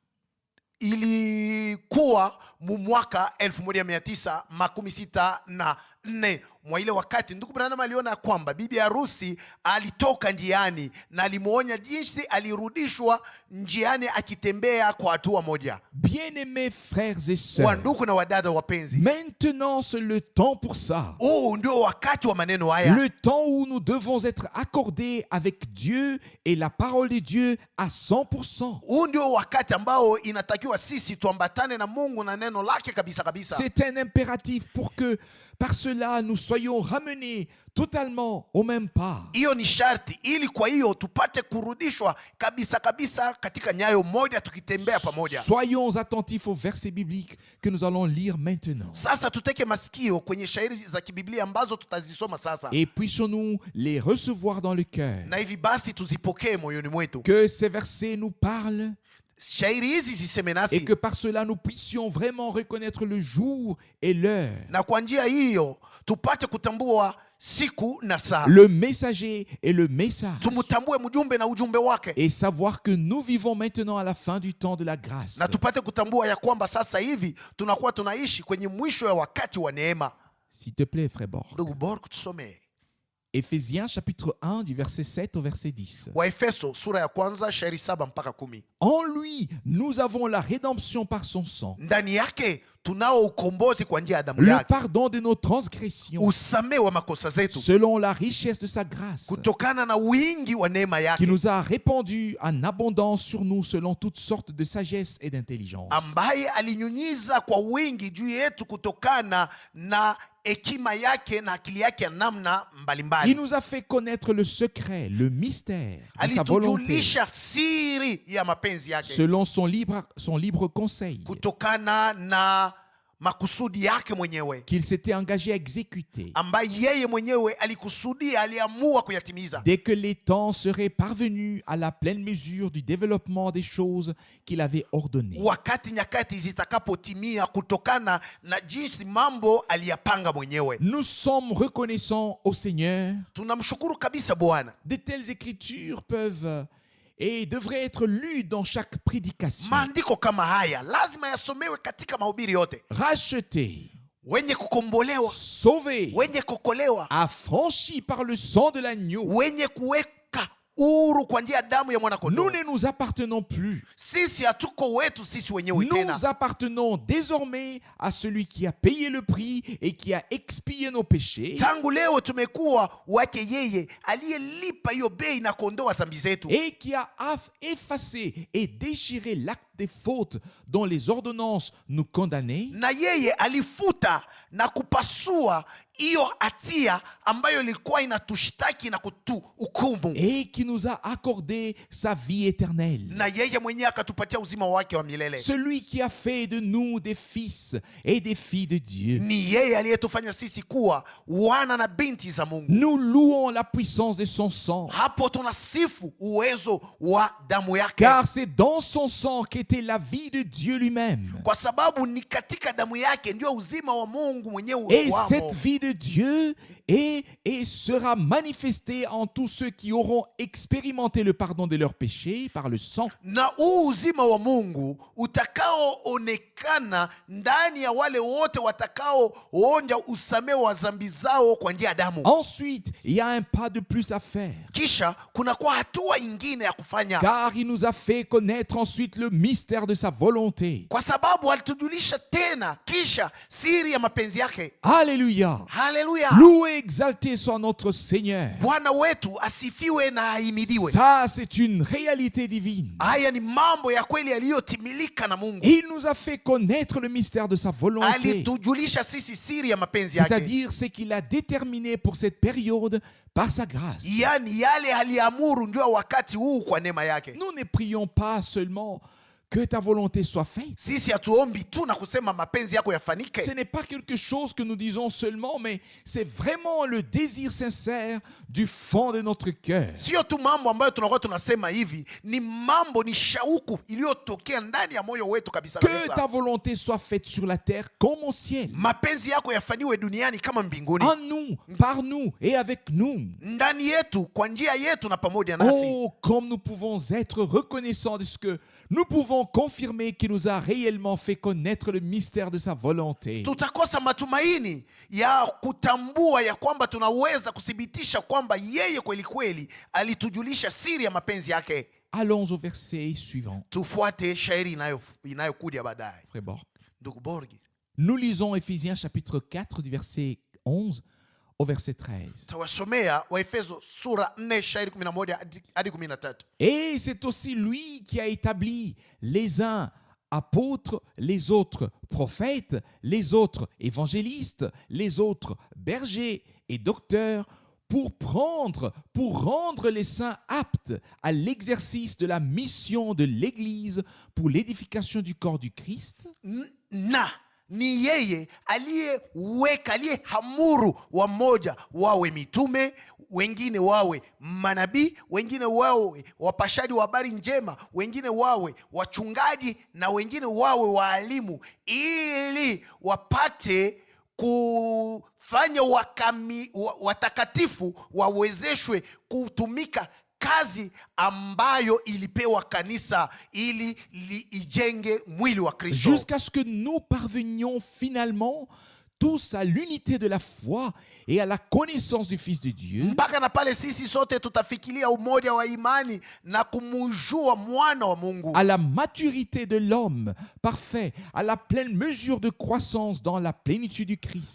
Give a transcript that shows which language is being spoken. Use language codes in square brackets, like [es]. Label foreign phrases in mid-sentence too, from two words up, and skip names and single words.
[sw] ilikuwa mu mwaka 1964. Mwa ile wakati ndugu Branham aliona kwamba bibi harusi alitoka njiani na alimuonya jinsi alirudishwa njiani akitembea kwa hatua moja. [fr] Bien-aimés frères et sœurs, [sw] Wandugu na wadada wapenzi, [fr] maintenant c'est le temps pour ça. [sw] ndio wakati wa maneno haya, [fr] Le temps où nous devons être accordés avec Dieu et la parole de Dieu à 100%. [sw] ndio wakati ambao inatakiwa sisi tuambatane na Mungu na neno lake kabisa kabisa. [fr] C'est un impératif pour que par cela nous soyons ramenés totalement au même pas. [sw] Hiyo ni sharti, ili kwa hiyo tupate kurudishwa kabisa kabisa katika nyayo moja, tukitembea pamoja. [fr] Soyons attentifs aux versets bibliques que nous allons lire maintenant. [sw] Sasa tuteke masikio kwenye shairi za kibiblia ambazo tutazisoma sasa, [fr] Et puissions-nous les recevoir dans le cœur. [sw] na hivi basi tuzipokee moyoni mwetu. [fr] Que ces versets nous parlent [sw] Shairi hizi ziseme [fr] et [sw] nasi, [fr] que par cela nous puissions vraiment reconnaître le jour et l'heure, [sw] na kwa njia hiyo tupate kutambua siku na saa, [fr] le messager et le message, [sw] tumutambue mjumbe na ujumbe wake, [fr] et savoir que nous vivons maintenant à la fin du temps de la grâce. [sw] na tupate kutambua ya kwamba sasa hivi tunakuwa tunaishi kwenye mwisho ya wakati wa neema. [fr] S'il te plaît, frère Borg. [sw] Ndugu Borg, tusome [fr] Éphésiens chapitre 1 du verset 7 au verset 10. [sw] Waefeso sura ya kwanza shairi 7 mpaka 10. [fr] En lui, nous avons la rédemption par son sang, [sw] Ndani yake tunao ukombozi kwa njia ya damu [fr] le [sw] yake, [fr] pardon de nos transgressions, [sw] usamehe wa makosa zetu [fr] selon la richesse de sa grâce, [sw] kutokana na wingi wa neema [fr] qui [sw] yake, [fr] nous a répandu en abondance sur nous selon toutes sortes de sagesse et d'intelligence. [sw] ambaye alinyunyiza kwa wingi juu yetu kutokana na hekima yake na akili yake ya namna [fr] Il [sw] mbalimbali. [fr] nous a fait connaître le secret, le mystère de sa volonté, [sw] Alitujulisha siri ya mapenzi yake [fr] selon son libre conseil, [sw] kutokana na makusudi yake mwenyewe [fr] qu'il s'était engagé à exécuter [sw] ambaye yeye mwenyewe alikusudia, aliamua kuyatimiza [fr] dès que les temps seraient parvenus à la pleine mesure du développement des choses qu'il avait ordonnées. [sw] wakati nyakati zitakapotimia kutokana na jinsi mambo aliyapanga mwenyewe. [fr] Nous sommes reconnaissants au Seigneur. [sw] Tunamshukuru kabisa Bwana. [fr] De telles écritures peuvent et devraient être lues dans chaque prédication. [sw] Maandiko kama haya lazima yasomewe katika mahubiri yote. [fr] Rachetés, [sw] Wenye kukombolewa, [fr] sauvés, [sw] wenye kuokolewa, [fr] affranchis par le sang de l'agneau, [sw] wenye kuweka huru kwa njia ya damu ya mwana [fr] nous [sw] kondoo. [fr] ne nous appartenons plus. [sw] Sisi hatuko wetu sisi wenyewe tena. [fr] Nous appartenons désormais à celui qui a payé le prix et qui a expié nos péchés [sw] Tangu leo tumekuwa wake yeye aliyelipa hiyo bei na kuondoa dhambi zetu, [fr] et qui a effacé et déchiré l'acte des fautes dont les ordonnances nous condamnaient, [sw] na yeye alifuta na kupasua hiyo hatia ambayo ilikuwa inatushtaki na kutuhukumu, [fr] et qui nous a accordé sa vie éternelle. [sw] na yeye mwenyewe akatupatia uzima wake wa milele. [fr] Celui qui a fait de nous des fils et des filles de Dieu. [sw] Ni yeye aliyetufanya sisi kuwa wana na binti za Mungu. [fr] Nous louons la puissance de son sang, [sw] Hapo tunasifu uwezo wa damu yake, [fr] car c'est dans son sang qu'était la vie de Dieu lui-même. [sw] kwa sababu ni katika damu yake ndio uzima wa Mungu mwenyewe [fr] Et [sw] wamo. [fr] cette vie de Dieu est et sera manifestée en tous ceux qui auront expérimenté le pardon de leurs péchés par le sang. [sw] Na huu uzima wa Mungu utakaoonekana ndani ya wale wote watakaoonja usamehe wa dhambi zao kwa njia ya damu. [fr] Ensuite, il y a un pas de plus à faire, [sw] Kisha kunakuwa hatua ingine ya kufanya, [fr] car il nous a fait connaître ensuite le mystère de sa volonté. [sw] kwa sababu alitujulisha tena kisha siri ya mapenzi yake. [fr] Alléluia. [sw] Haleluya! [fr] Loué, exalté soit notre Seigneur. [sw] Bwana wetu asifiwe na ahimidiwe. [fr] Ça, c'est une réalité divine. [sw] Haya ni mambo ya kweli yaliyotimilika na Mungu. [fr] Il nous a fait connaître le mystère de sa volonté, [sw] Alitujulisha sisi siri ya mapenzi yake, [fr] c'est-à-dire ce qu'il a déterminé pour cette période par sa grâce. [sw] yaani yale aliamuru ndio wakati huu kwa neema yake. [fr] Nous ne prions pas seulement que ta volonté soit faite. [sw] Sisi hatuombi tu na kusema mapenzi yako yafanike. [fr] Ce n'est pas quelque chose que nous disons seulement, mais c'est vraiment le désir sincère du fond de notre cœur. [sw] Sio tu mambo ambayo tunakuwa tunasema hivi, ni mambo, ni shauku iliyotokea ndani ya moyo wetu kabisa [fr] Que ta [sw] kabisa. [fr] volonté soit faite sur la terre comme au ciel. [sw] Mapenzi yako yafaniwe duniani kama mbinguni, [fr] En nous, par nous et avec nous. [sw] ndani yetu, kwa njia yetu na pamoja nasi. [fr] Oh, comme nous pouvons être reconnaissants de ce que nous pouvons confirmer qu'il nous a réellement fait connaître le mystère de sa volonté. [sw] Tutakosa matumaini ya kutambua ya kwamba tunaweza kuthibitisha kwamba yeye kweli kweli alitujulisha siri ya mapenzi yake. [fr] Allons au verset suivant. [sw] Tufuate shairi inayokuja baadaye. [fr] Frère Borg. [sw] Ndugu Borgi, [fr] Nous lisons Éphésiens chapitre 4 du verset 11 au verset 13. [sw] tawasomea Waefeso sura 4 shairi 11 hadi 13. [fr] Et c'est aussi lui qui a établi les uns apôtres, les autres prophètes, les autres évangélistes, les autres bergers et docteurs pour rendre les saints aptes à l'exercice de la mission de l'Église pour l'édification du corps du Christ. [sw] Na ni yeye aliyehamuru wamoja wawe mitume, wengine wawe manabii, wengine wawe wapashaji wa habari njema, wengine wawe wachungaji na wengine wawe waalimu, ili wapate kufanya watakatifu wawezeshwe kutumika kazi ambayo ilipewa kanisa ili ijenge mwili wa Kristo, [fr] Jusqu'à ce que nous parvenions finalement tous à l'unité de la foi et à la connaissance du Fils de Dieu, [sw] mpaka na pale sisi sote tutafikiria umoja wa imani na kumujua mwana wa Mungu, [fr] à la maturité de l'homme parfait, à la pleine mesure de croissance dans la plénitude du Christ.